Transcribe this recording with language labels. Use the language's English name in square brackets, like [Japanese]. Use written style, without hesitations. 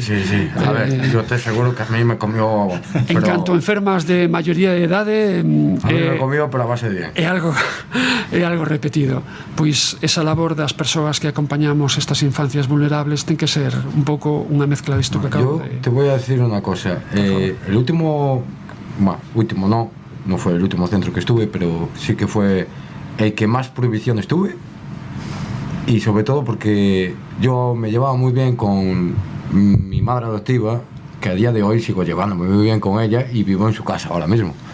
[Spanish] Sí, a ver, yo te aseguro que a mí me comió... [Galician] En canto enfermas de maioría de idade... [Spanish] A mí me comió, pero a base de bien. [Galician] É algo repetido. Pois esa labor das persoas que acompañamos estas infancias vulnerables ten que ser un pouco unha mezcla disto que acabo de... [Spanish] Yo te voy a decir una cosa. El último no fue el último centro que estuve, pero sí que fue el que más prohibición estuve. Y sobre todo porque yo me llevaba muy bien con mi madre adoptiva, que a día de hoy sigo llevándome muy bien con ella y vivo en su casa ahora mismo.